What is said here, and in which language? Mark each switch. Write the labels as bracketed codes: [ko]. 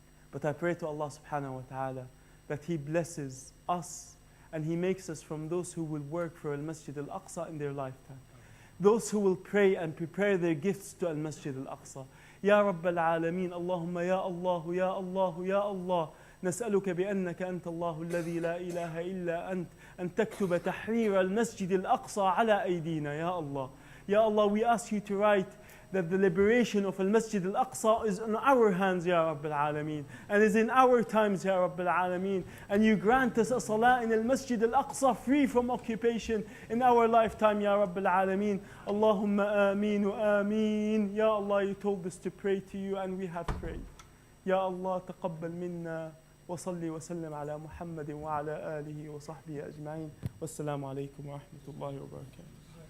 [en] But I pray to Allah subhanahu wa ta'ala that He blesses us and He makes us from those who will work for Al-Masjid Al-Aqsa in their lifetime. Those who will pray and prepare their gifts to Al-Masjid Al-Aqsa. [ar] Ya Rabb al-Alameen, Allahumma ya Allah, ya Allah, ya Allah. نسألك بأنك أنت الله الذي لا إله إلا أنت أن تكتب تحرير المسجد الأقصى على أيدينا يا الله. [en] Ya Allah, we ask you to write that the liberation of Al-Masjid Al-Aqsa is in our hands, Ya Rabbil Alameen, and is in our times, Ya Rabbil Alameen. And you grant us a salah in Al-Masjid Al-Aqsa free from occupation in our lifetime, Ya Rabbil Alameen. [ar] Allahumma ameen wa ameen. [en] Ya Allah, you told us to pray to you and we have prayed. [ar] Ya Allah, taqabbal minna. وصلي وسلم على محمد وعلى آله وصحبه أجمعين والسلام عليكم ورحمة الله وبركاته.